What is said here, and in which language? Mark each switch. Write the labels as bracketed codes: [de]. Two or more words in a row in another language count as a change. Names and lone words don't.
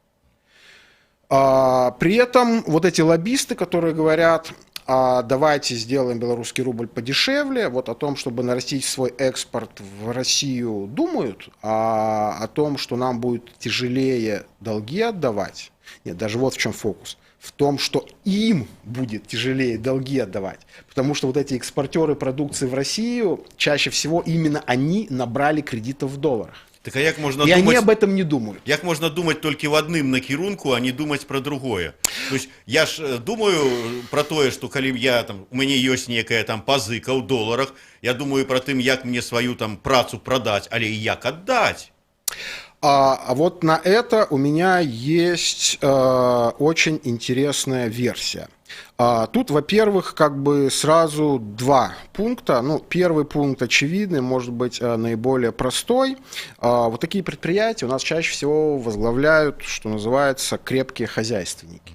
[ru] При этом вот эти лоббисты, которые говорят, давайте сделаем белорусский рубль подешевле, вот о том, чтобы нарастить свой экспорт в Россию, думают, а о том, что нам будет тяжелее долги отдавать, нет, даже вот в чем фокус. В том, что им будет тяжелее долги отдавать. Потому что вот эти экспортеры продукции в Россию, чаще всего именно они набрали кредитов в долларах. [be] Так а як можна [ru] И думать, они об этом не думают. [be] як можна думать толькі в адным накірунку, а не думаць пра другое. То есть я ж думаю пра тое, што калі я там у мяне ёсць некая там пазыка ў доларах, я думаю пра тым, як мне сваю там працу прадаць, але і як аддаць. [ru] А вот на это у меня есть очень интересная версия. Тут, во-первых, как бы сразу два пункта. Ну, первый пункт очевидный, может быть, наиболее простой. Вот такие предприятия у нас чаще всего возглавляют, что называется, крепкие хозяйственники.